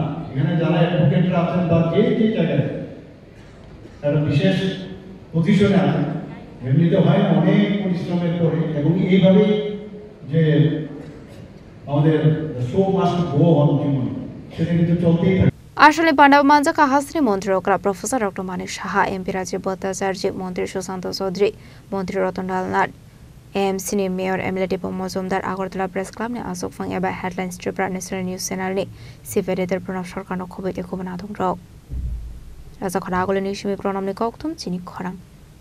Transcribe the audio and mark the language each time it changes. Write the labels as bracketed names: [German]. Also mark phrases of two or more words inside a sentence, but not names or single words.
[Bangla] এখানে যারা অ্যাডভোকেটরা আছেন বা যে জায়গায় একটা বিশেষ পজিশনে আছেন, এমনিতে হয় না, অনেক পরিশ্রমের পরে, এবং এইভাবেই যে আমাদের [English] show must go on [Bangla] জীবনে, সেটা কিন্তু চলতেই থাকে। [Kok Borok] আসলে পাণ্ডব মানজাকা হাসনি মন্ত্রী ওকরা প্রফেসর ডক্টর মানিক সাহা, এমপি রাজীব ভট্টাচার্য, মন্ত্রী সুশান্ত চৌধুরী, মন্ত্রী রতনলাল নাথ, एएमसीनि मेयर एमएलए दीपक मजुमदार, আগরতলা প্রেস ক্লাবनि आसक फां एबा हेडलाइन्स त्रिपुरा नेशनल न्यूज चैनलनि [English] chief editor [Kok Borok] प्रणब सरकारनो खबैते खबना दं रक राजा खरा आगोलनि निउसनि प्रणबनि कक्तम चिनि खरां।